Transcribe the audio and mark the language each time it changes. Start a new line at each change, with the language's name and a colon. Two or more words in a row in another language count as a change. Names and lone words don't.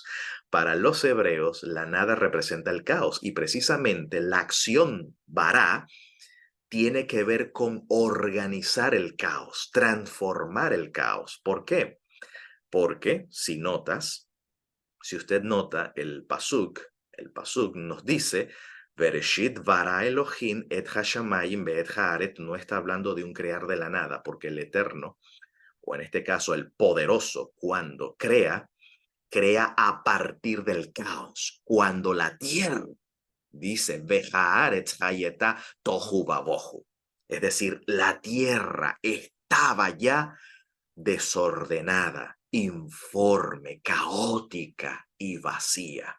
Spanish: Para los hebreos la nada representa el caos, y precisamente la acción vará tiene que ver con organizar el caos, transformar el caos. ¿Por qué? Porque si usted nota el pasuk nos dice,
Hebrew: בראשית ברא אלהים את השמים ואת הארץ,
Spanish: no está hablando de un crear de la nada, porque el Eterno, o en este caso el Poderoso, cuando crea, crea a partir del caos. Cuando la tierra, dice,
Hebrew: והארץ היתה תהו ובהו,
Spanish: es decir, la tierra estaba ya desordenada, informe, caótica y vacía.